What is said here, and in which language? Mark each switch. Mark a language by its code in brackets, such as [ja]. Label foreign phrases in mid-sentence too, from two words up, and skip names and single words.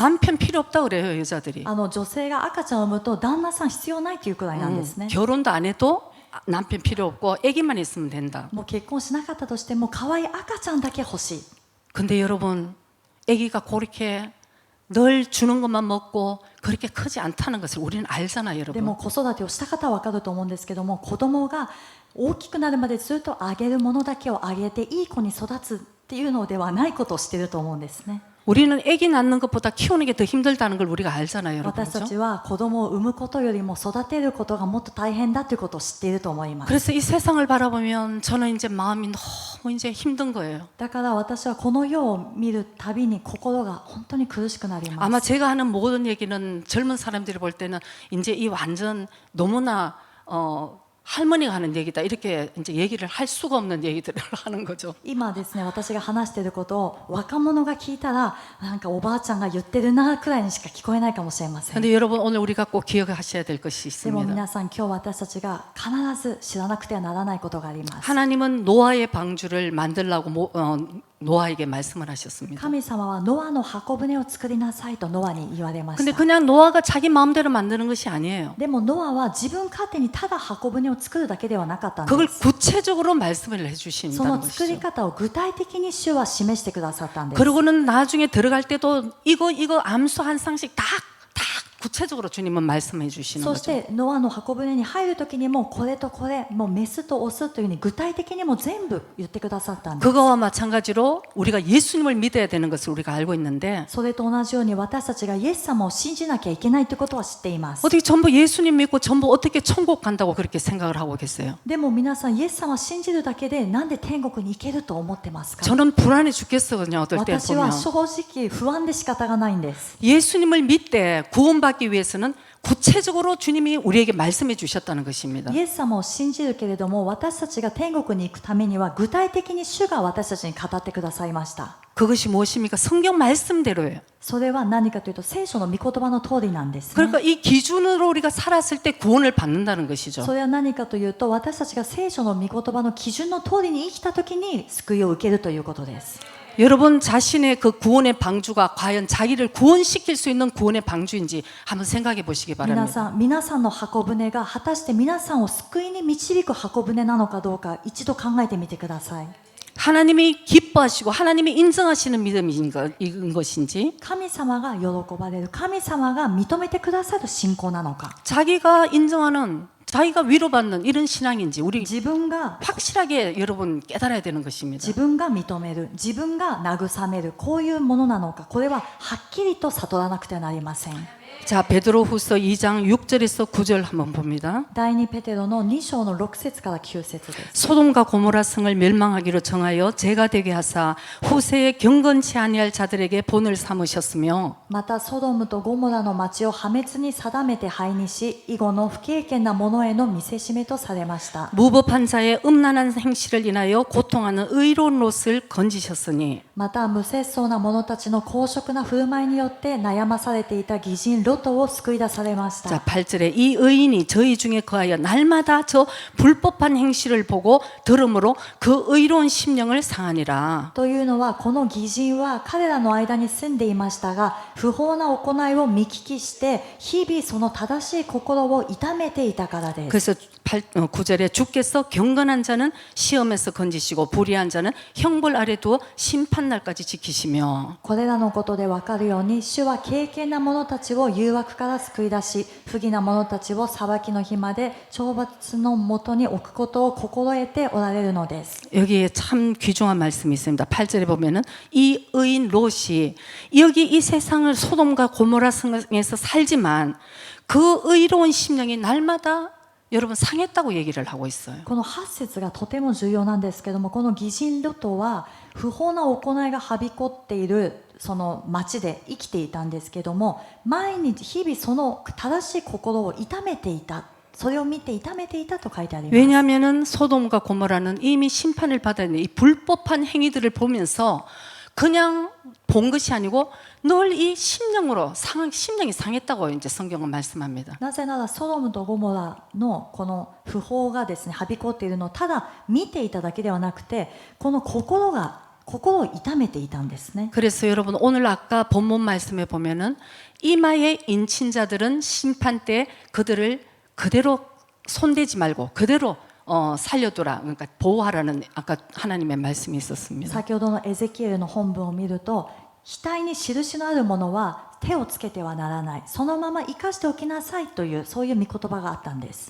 [ko] 남편 필요 없다 그래요, 여자들이. [ja] 女性が赤ちゃんを産むと旦那さん必要ないというくらいなんですね。 [ko] 결혼도 안 해도 남편 필요 없고 아기만 있으면 된다. [ja] もう結婚しなかったとしても可愛い赤ちゃんだけ欲しい。 [ko] 근데 여러분 아기가 그렇게 늘 주는 것만 먹고 그렇게 크지 않다는 것을 우리는 알잖아요, [ja] でも [ko] 여러분. [ja] 子育てをした方は分かると思うんですけども、子供が大きくなるまでずっとあげるものだけをあげていい子に育つっていうのではないことをしていると思うんですね。 [ko] 우리는 아기 낳는 것보다 키우는 게 더 힘들다는 걸 우리가 알잖아요, 여러분. [ja] 私た [ko] 그렇죠? [ja] ちは子供を産むことよりも育てることがもっと大変だということを知っていると思います。 [ko] 그래서 이 세상을 바라보면 저는 이제 마음이 너무 이제 힘든 거예요. [ja] だから私はこの世を見るたびに心が本当に苦しくなります。 [ko] 아마 제가 하는 모든 얘기는 젊은 사람들이 볼 때는 이제 이 완전 너무나 할머니가 하는 얘기다 이렇게 이제 얘기를 할 수가 없는 얘기들을 하는 거죠. [ja] 今ですね、私が話していることを若者が聞いたらなんかおばあちゃんが言ってるなくらいにしか聞こえないかもしれません。 [ko] 근데 여러분 오늘 우리가 꼭 기억하셔야 될 것이 [ja] でも [ko] 있습니다. [ja] 皆さん、今日私たちが必ず知らなくてはならないことがあります。 [ko] 하나님은 노아의 방주를 만들라고 노아에게 말씀을 하셨습니다. [ja] 神様はノアの箱舟を作りなさいとノアに言われまし [ko] 근데 [ja] た。 [ko] 그냥 노아가 자기 마음대로 만드는 것이 아니에요. [ja] でもノアは自分勝手にただ箱舟を作るだけではなかったんで [ko] 그걸 [ja] す。 [ko] 구체적으로 말씀을 [ja] そ [ko] 해주신다는 [ja] の作り [ko] 것이죠. [ja] 方を具体的に主は示してくださったんです。 [ko] 그러고는 나중에 들어갈 때도 이거 암수 한 상씩 딱 구체적으로 주님은 말씀해 주시는 [ja] そし [ko] 거죠. [ja] てノアの箱舟に入る時にもこれとこれもうメスとオスというふうに具体的にも全部言ってくださったんです。 [ko] 그거와 마찬가지로 우리가 예수님을 믿어야 되는 것을 우리가 알고 있는데 [ja] それと同じように私たちがイエス様を信じなきゃいけないということは知っています。 [ko] 어떻게 전부 예수님 믿고 전부 어떻게 천국 간다고 그렇게 생각을 하고 계세요? [ja] でも皆さんイエス様を信じるだけでなんで天国に行けると思ってますか？ [ko] 저는 불안해 죽겠어요. 어떨 때 [ja] 私は [ko] 보면 [ja] 正直不安で仕方がないんです。 [ko] 예수님을 믿되 구원받기 위해서는 구체적으로 주님이 우리에게 말씀해 주셨다는 것입니다. [ja] イエス様を信じるけれども私たちが天国に行くためには具体的に主が私たちに語ってくださいました。 [ko] 그것이 무엇입니까? 성경 말씀대로예요. [ja] それは何かというと聖書の御言葉の通りなんですね。 [ko] 그러니까 이 기준으로 우리가 살았을 때 구원을 받는다는 것이죠. [ja] それは何かというと私たちが聖書の御言葉の基準の通りに生きた時に救いを受けるということです。 [ko] 여러분 자신의 그 구원의 방주가 과연 자기를 구원시킬 수 있는 구원의 방주인지 한번 생각해 보시기 [ja] 皆 [ko] 바랍니다. [ja] さんの箱舟が果たして皆さんを救いに導く箱舟なのかどうか一度考えてみてください。 [ko] 하나님이 기뻐하시고 하나님이 인정하시는 믿음인 것인지 [ja] 神様が喜ばれる神様が認めてくださる信仰なのか [ko] 자기가 인정하는 자기가 위로받는 이런 신앙인지 우리 [ja] 自分が [ko] 확실하게 여러분 깨달아야 되는 것입니다. [ja] 自分が認める自分が慰めるこういうものなのかこれははっきりと悟らなくてはなりません。 [ko] 자, 베드로후서 2장 6절에서 9절 한번 봅니다. [ja] 第2ペテロの2章の6節から9節です。 [ko] 소돔과 고모라 성을 멸망하기로 정하여 죄가 되게 하사 후세에 경건치 아니할 자들에게 본을 삼으셨으며 [ja] またソドムとゴモラの町を破滅に定めて灰にし以後の不敬虔な者への見せしめとされました。 [ko] 무법한 자의 음란한 행실을 인하여 고통하는 의로운 롯을 건지셨으니 [ja] また無節操な者たちの公職な振る舞いによって悩まされていた義人ロトを救い出されまし [ko] 자, [ja] た。 [ko] 8절에 이 의인이 저희 중에 거하여 날마다 저 불법한 행실을 보고 들음으로 그 의로운 심령을 상하니라. [ja] というのはこの義人は彼らの間に住んでいましたが不法な行いを見聞きして日々その正しい心を痛めていたからです。 [ko] 그래서 9절에 주께서 경건한 자는 시험에서 건지시고 불의한 자는 형벌 아래 두어 심판날까지 지키시며 [ja] これらのことで分かるように主は敬虔な者たちを誘惑から救い出し不義な者たちを裁きの日まで懲罰のもとに置くことを心得ておられるのです。 [ko] 여기에 참 귀중한 말씀이 있습니다. 8절에 보면은 이 의인 롯이 여기 이 세상을 소돔과 고모라 성에서 살지만 그 의로운 심령이 날마다 여러분 상했다고 얘기를 하고 있어요. [ja] この8節がとても重要なんですけどもこの義人ロトは不法な行いがはびこっているその町で生きていたんですけども毎日日々その正しい心を痛めていたそれを見て痛めていたと書いてあります。 [ko] 왜냐하면은 소돔과 고모라는 이미 심판을 받아야 되는 이 불법한 행위들을 보면서 그냥 본 것이 아니고 늘 이 심령으로 심령이 상했다고 이제 성경은 말씀합니다. [ja] なぜならソドムとゴモラのこの不法がですねはびこっているのをただ見ていただけではなくてこの心を痛めていたんですね。 [ko] 그래서 여러분 오늘 아까 본문 말씀에 보면은 이마에 인친 자들은 심판 때 그들을 그대로 손대지 말고 그대로 살려두라 그러니까 보호하라는 아까 하나님의 말씀이 있었습니다. [ja] 先ほどのエゼキエルの本文を見ると額に印のあるものは手をつけてはならないそのまま生かしておきなさいというそういう御言葉があったんです。